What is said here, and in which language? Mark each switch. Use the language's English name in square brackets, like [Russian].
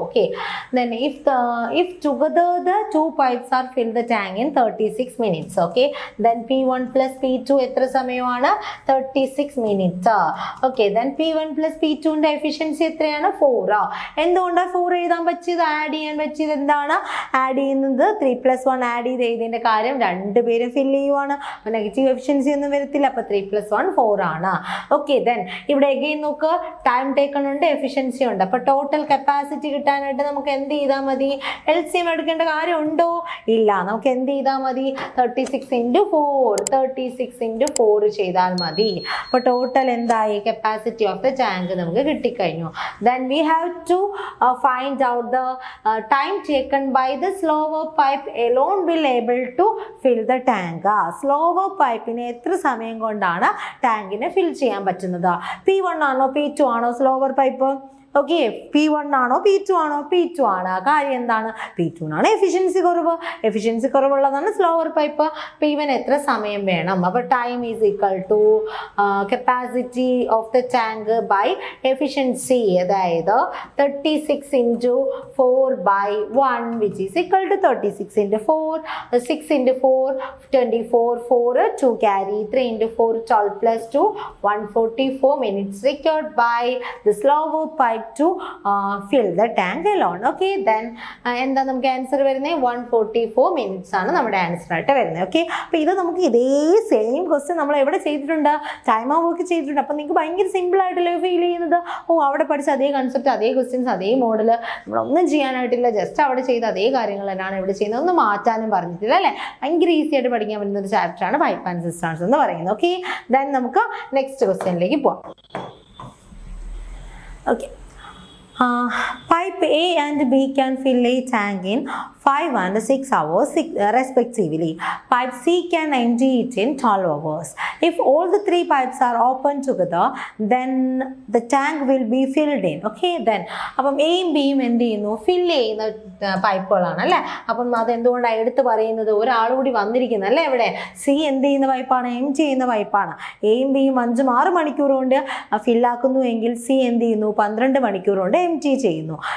[English] Okay, then if together the 2 pipes are filled the tank in 36 minutes. [Malayalam] Okay, then P1 plus P2 എത്ര സമയമാണ്? 36 minutes. Okay, then P1 plus P2 ന്റെ efficiency എത്രയാണ്? 4. എന്തുകൊണ്ടാണ് 4 എഴുതാൻ പറ്റിയത്? Add ചെയ്യാൻ പറ്റിയത് എന്താണ്? ആഡ് ചെയ്യുന്നത് 3 + 1 ആഡ് ചെയ്ത് എഴുതിയതിന്റെ കാര്യം രണ്ടുപേരും ഫില്ല് ചെയ്യുവാണ്. നെഗറ്റീവ് എഫിഷ്യൻസി ഒന്നും വരത്തില്ല. അപ്പൊ 3 + 1 4 ആണ്. ഓക്കെ, ദെൻ ഇവിടെ അഗെയിൻ നോക്ക്, ടൈം ടേക്കൺ ഉണ്ട്, എഫിഷ്യൻസി ഉണ്ട്. അപ്പൊ ടോട്ടൽ കപ്പാസിറ്റി കിട്ടാനായിട്ട് നമുക്ക് എന്ത് ചെയ്താൽ മതി? LCM എടുക്കേണ്ട കാര്യം ഉണ്ടോ? ഇല്ല. നമുക്ക് എന്ത് ചെയ്താൽ മതി? 36 × 4 36 × 4 ചെയ്താൽ മതി. അപ്പൊ ടോട്ടൽ എന്തായി? കപ്പാസിറ്റി ഓഫ് ദ ടാങ്ക് നമുക്ക് കിട്ടിക്കഴിഞ്ഞു. [English] Then we have to find out the time taken by the slower pipe alone will able to fill the tank. [Malayalam] Slower pipeനെ എത്ര സമയം കൊണ്ടാണ് ടാങ്കിനെ ഫിൽ ചെയ്യാൻ പറ്റുന്നത്? P1 ആണോ P2 ആണോ സ്ലോവർ പൈപ്പ്? ഓക്കെ, P1 ആണോ P2 ആണോ? P2 ആണ്. കാര്യം എന്താണ്? P2 ആണ് എഫിഷ്യൻസി കുറവ്. Efficiency കുറവുള്ളതാണ് slower pipe. അപ്പോൾ ഇവൻ എത്ര സമയം വേണം? അപ്പോൾ [English] time is equal to capacity of the tank by efficiency, [Malayalam] അതായത് 36 × 4/1 [English] which is equal to [Malayalam] 36 × 4. [English] 6 × 4 24, 4 2 carry, 3 × 4 12 plus 2 144 minutes required by the slower pipe to fill the tank alone. [Malayalam] Okay, then എന്താ നമുക്ക് answer വരുന്നത്? 144 minutes ആണ് നമ്മുടെ answer ആയിട്ട് വരുന്നത്. Okay, അപ്പോൾ ഇത് നമുക്ക് ഇതേ സെയിം ക്വസ്റ്റ്യൻ നമ്മൾ എവിടെ ചെയ്തിട്ടുണ്ട്? ടൈം ആ വർക്ക് ചെയ്തിട്ടുണ്ട്. അപ്പോൾ നിങ്ങൾക്ക് ഭയങ്കര സിമ്പിൾ ആയിട്ടല്ലേ ഫീൽ ചെയ്യുന്നത്? അവിടെ പഠിച്ച അതേ കൺസെപ്റ്റ്, അതേ ക്വസ്റ്റ്യൻസ്, അതേ മോഡൽ, നമ്മളൊന്നും ചെയ്യാനായിട്ടില്ല. ജസ്റ്റ് അവിടെ ചെയ്ത അതേ കാര്യങ്ങൾ തന്നെയാണ് ഇവിടെ ചെയ്യുന്നത്. ഒന്നും മാറ്റാനും പറഞ്ഞിട്ടില്ല അല്ലേ? ഭയങ്കര ഈസി ആയിട്ട് പഠിക്കാൻ പറ്റുന്ന ഒരു ചാപ്റ്ററാണ് പൈപ്പ് ആൻഡ് സിസ്റ്റംസ് എന്ന് പറയുന്നത്. ഓക്കെ, ദെൻ നമുക്ക് നെക്സ്റ്റ് ക്വസ്റ്റ്യനിലേക്ക് പോവാം. Okay, [English] Pipe A and B can fill a tank in 5 and 6 hours respectively. Pipe C can empty it in 12 hours. If all the three pipes are open together, then the tank will be filled in. [Malayalam] Okay, then അപ്പം എയും ബിയും എന്ത് ചെയ്യുന്നു, fill ചെയ്യുന്ന പൈപ്പുകളാണ് അല്ലേ. അപ്പം അതെന്തുകൊണ്ടാണ് എടുത്ത് പറയുന്നത്, ഒരാളുകൂടി വന്നിരിക്കുന്നത് അല്ലേ ഇവിടെ. സി എന്ത് ചെയ്യുന്ന പൈപ്പാണ്, എം ചെയ്യുന്ന പൈപ്പാണ്. എയും ബിയും 5-6 മണിക്കൂർ കൊണ്ട് ഫില്ലാക്കുന്നു എങ്കിൽ സി എന്ത് ചെയ്യുന്നു, 12 മണിക്കൂർ കൊണ്ട് എം ടി ചെയ്യുന്നു.